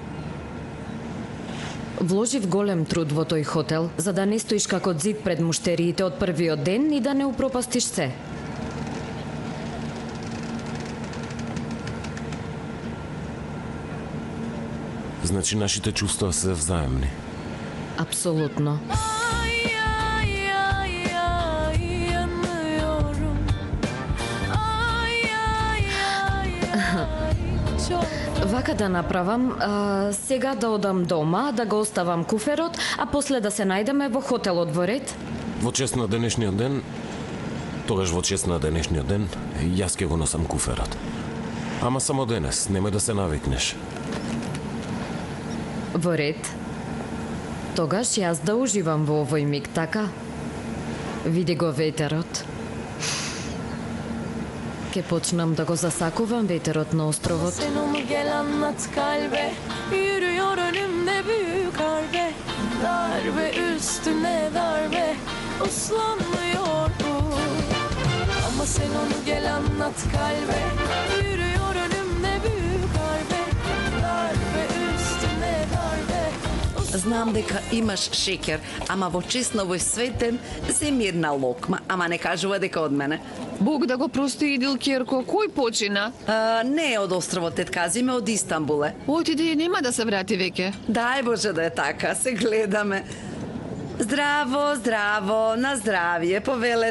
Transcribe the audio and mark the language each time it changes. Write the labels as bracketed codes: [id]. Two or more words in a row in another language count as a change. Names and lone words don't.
[mk] Вложив голем труд во тој хотел, за да не стоиш како зид пред муштериите од првиот ден и да не упропастиш се. Значи нашите чувства се взаемни. Апсолутно. [tr] Ay ay ay ay yanıyorum. Ay ay ay ay çok [mk] Вака да направам, сега да одам дома, да го оставам куферот, а после да се најдеме во хотелот во ред. Во чест на денешниот ден, тогаш во чест на денешниот ден, јас ќе го носам куферот. Ама само денес, немој да се навикнеш. Во ред. Тогаш јас да уживам во овој миг, така? Види го ветерот. Ке почнам да го засакувам ветерот на островот. [tr] Sen onu gel anlat kalbe. Yürüyor önümde büyük harbe. Darbe üstüne darbe. Uslanmıyor bu. Ama sen onu gel anlat kalbe. Yürüyor önümde büyük harbe. Darbe üstüne darbe. [mk] Знам дека имаш шеќер, ама во чест на овој светен, земи една локма, ама не кажува дека од мене. Бог да го прости Идил Керко, кој почина? Не е од островот Тетка, зиме од Истанбул е. Отиде и нема да се врати веќе. Дај Боже да е така, се гледаме. Здраво, здраво, на здравие, повелете.